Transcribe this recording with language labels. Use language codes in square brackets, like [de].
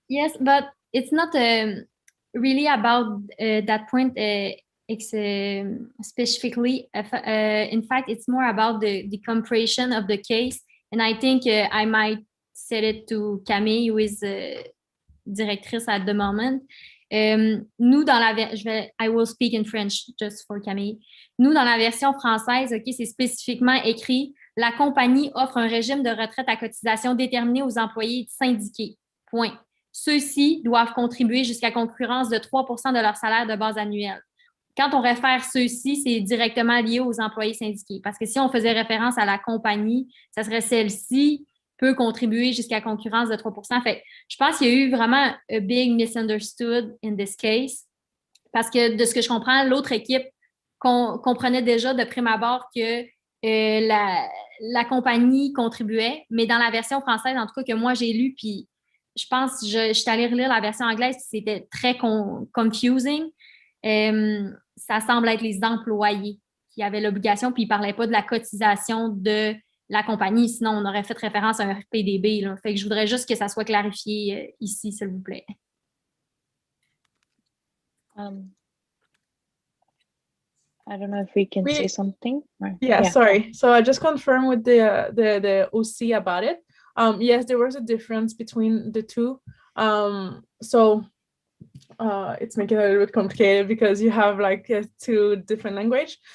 [en] Yes, but it's not really about that point specifically. In fact, it's more about the compression of the case. And I think I might say it to Camille, who is directrice at the moment. [fr] Nous, dans [en] I will speak in French just for Camille. [fr] Nous, dans la version française, OK, c'est spécifiquement écrit « La compagnie offre un régime de retraite à cotisation déterminé aux employés syndiqués. Point. Ceux-ci doivent contribuer jusqu'à concurrence de 3% de leur salaire de base annuel. » Quand on réfère ceux-ci, c'est directement lié aux employés syndiqués. Parce que si on faisait référence à la compagnie, ça serait celle-ci peut contribuer jusqu'à concurrence de 3%. Fait, je pense qu'il y a eu vraiment [en] a big misunderstood in this case. [fr] Parce que de ce que je comprends, l'autre équipe comprenait déjà de prime abord que la compagnie contribuait. Mais dans la version française, en tout cas, que moi j'ai lue, puis je pense que je suis allée relire la version anglaise, puis c'était très confusing. Ça semble être les employés qui avaient l'obligation, puis ils ne parlaient pas de la cotisation de la compagnie, sinon on aurait fait référence à un PDB. Là. Fait que je voudrais juste que ça soit clarifié ici, s'il vous plaît. [en] I don't know if we can say something. Yeah, sorry. So I just confirmed with the OC about it. Yes, there was a difference between the two. So it's making it a little bit complicated because you have like two different language.